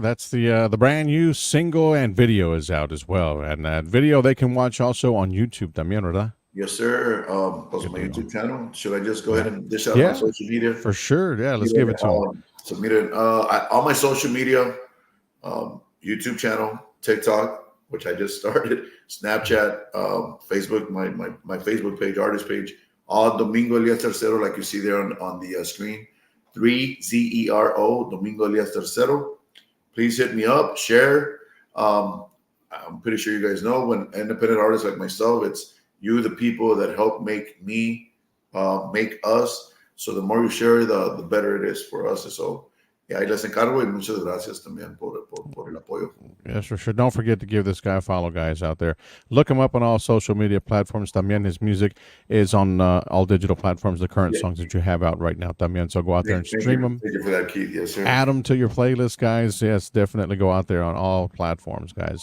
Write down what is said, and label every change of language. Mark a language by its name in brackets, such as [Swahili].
[English] That's the brand new single, and video is out as well. And that video they can watch also on YouTube [Spanish] también, ¿verdad? [English] Yes, sir. Post my YouTube channel. Should I just go ahead and dish out Yeah, my social media? for sure. Yeah, let's give it to them. Submit it. All my social media, YouTube channel, TikTok, which I just started, Snapchat, Facebook, my Facebook page, artist page, all Domingo Elias 3zero, like you see there on the screen. 3zero, Domingo Elias 3zero. Please hit me up, share. I'm pretty sure you guys know when independent artists like myself, it's you, the people that help make me, make us. So the more you share, the better it is for us. [Spanish] So, yeah, ahí les encargo y muchas gracias también por el apoyo. [English] Yes, for sure. Don't forget to give this guy a follow, guys, out there. Look him up on all social media platforms. También his music is on all digital platforms, the current songs that you have out right now, también. So go out there and stream them. Thank you for that, Keith. Yes, sir. Add them to your playlist, guys. Yes, definitely go out there on all platforms, guys.